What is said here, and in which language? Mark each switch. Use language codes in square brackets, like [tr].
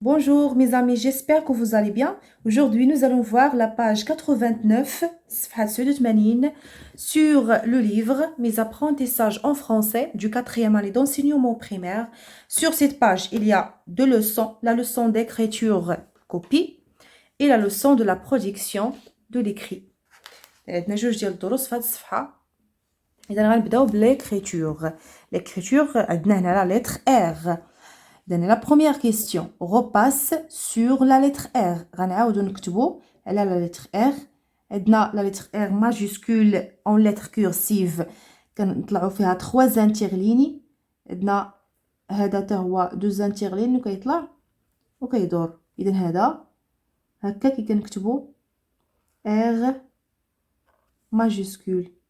[fr] Bonjour mes amis, j'espère que vous allez bien. Aujourd'hui, nous allons voir la page 89, [ar] صفحة 87, [fr] sur le livre Mes apprentissages en français du 4e année d'enseignement primaire. Sur cette page, il y a deux leçons, la leçon d'écriture copie et la leçon de la production de l'écrit. [ar] عندنا جوج ديال الدروس في هذه الصفحة. إذا غنبداو بالl'écriture. [fr] L'écriture [ar] عندنا هنا [fr] la lettre R. La première question, repasse sur la lettre R. [ar] غنعاودو نكتبو على [fr] la lettre R. [ar] عندنا [fr] la lettre R majuscule en lettre cursive [ar] كنطلعو فيها 3 انترليني. عندنا هذا حتى هو 2 انترلين وكيطلع وكيدور. اذا هذا هكا كي كنكتبو R majuscule.